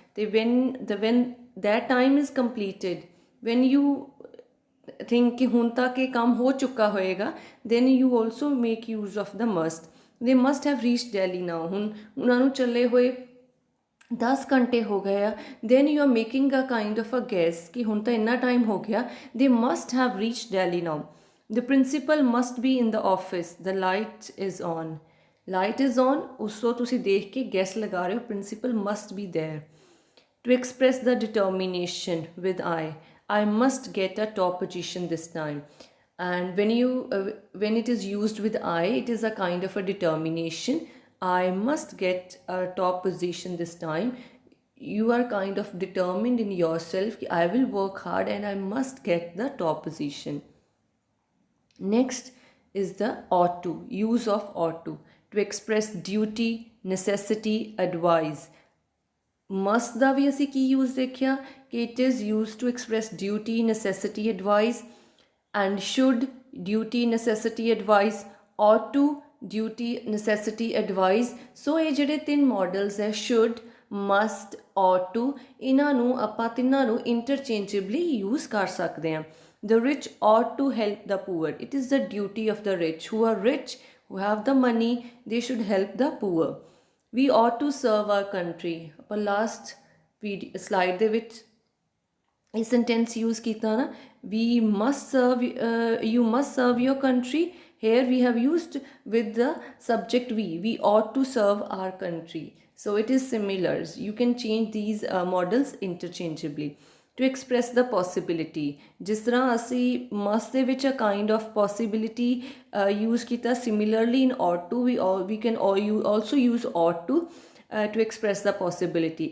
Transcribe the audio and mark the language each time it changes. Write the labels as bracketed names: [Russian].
[English] When that time is completed, when you think [Punjabi] कि ਹੁਣ तक ये काम हो चुका होएगा, [English] then you also make use of the must. They must have reached Delhi now. [Punjabi] ਹੁਣ ਉਹਨਾਂ ਨੂੰ ਚੱਲੇ ਹੋਏ 10 ਘੰਟੇ ਹੋ ਗਏ ਆ. [English] then you are making a kind of a guess [Punjabi] ਕਿ ਹੁਣ ਤਾਂ ਇੰਨਾ ਟਾਈਮ ਹੋ ਗਿਆ. [English] they must have reached Delhi now. The principal must be in the office. The light is on. Light is on. [Punjabi] ਉਸ ਤੋਂ ਤੁਸੀਂ ਦੇਖ ਕੇ guess ਲਗਾ ਰਹੇ ਹੋ. [English] Principal must be there. To express the determination with I must get a top position this time. And when it is used with it is a kind of a determination. I must get a top position this time. You are kind of determined in yourself. I will work hard and I must get the top position. Next is the ought to, use of ought to express duty, necessity, advice. Must [Punjabi] ਦਾ ਵੀ ਅਸੀਂ ਕੀ [English] use [Punjabi] ਦੇਖਿਆ ਕਿ [English] it is used to express duty, necessity, advice, and should, duty, necessity, advice, ought to, duty, necessity, advice. [Punjabi] ਸੋ ਇਹ ਜਿਹੜੇ ਤਿੰਨ models ਹੈ should, must, ought to, ਇਹਨਾਂ ਨੂੰ ਆਪਾਂ ਤਿੰਨਾਂ ਨੂੰ interchangeably use ਕਰ ਸਕਦੇ ਹਾਂ. [English] The rich ought to help the poor. It is the duty of the rich. Who are rich, who have the money, they should help the poor. We ought to serve our country. [Punjabi] ਆਪਾਂ last slide ਦੇ ਵਿੱਚ ਇਹ sentence use ਕੀਤਾ ਨਾ, [English] we must serve, you must serve your country. Here we have used with the subject we ought to serve our country. So it is similar. You can change these models interchangeably. To express the possibility, [Punjabi] ਜਿਸ ਤਰ੍ਹਾਂ ਅਸੀਂ [English] must [Punjabi] ਦੇ ਵਿੱਚ [English] a kind of possibility use [Punjabi] ਕੀਤਾ, [English] similarly in ought to we can also use ought to express the possibility.